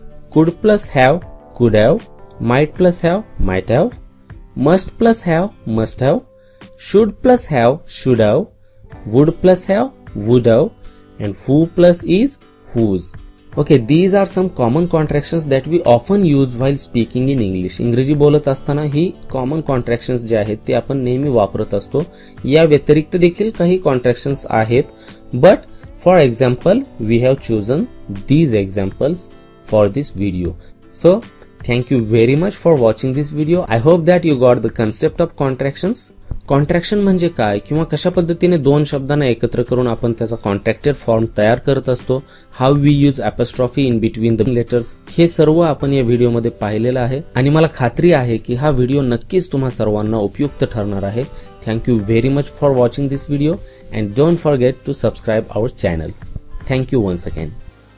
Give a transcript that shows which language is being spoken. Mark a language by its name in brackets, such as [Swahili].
[English] Could plus have, could have. Might plus have, might have. Must plus have, must have. Should plus have, should have. Would plus have, would have. And who plus is, whose. Okay, these are some common contractions that we often use while speaking in English. [Marathi] इंग्रजी बोलत असताना ही common contractions जे आहेत ते आपण नेहमी वापरत असतो. [English] या व्यतिरिक्त देखील काही contractions आहेत, but for example we have chosen these examples for this video. So thank you very much for watching this video. I hope that you got the concept of contractions. [Marathi] Contraction म्हणजे काय किंवा कशा पद्धतीने दोन शब्दांना एकत्र करून आपण त्याचा कॉन्ट्रॅक्टेड फॉर्म तयार करत असतो, how we use apostrophe in between the letters, हे सर्व आपण या व्हिडिओमध्ये पाहिलेलं आहे आणि मला खात्री आहे की हा व्हिडिओ नक्कीच तुम्हा सर्वांना उपयुक्त ठरणार आहे. [English] Thank you very much for watching this video and don't forget to subscribe our channel. Thank you once again.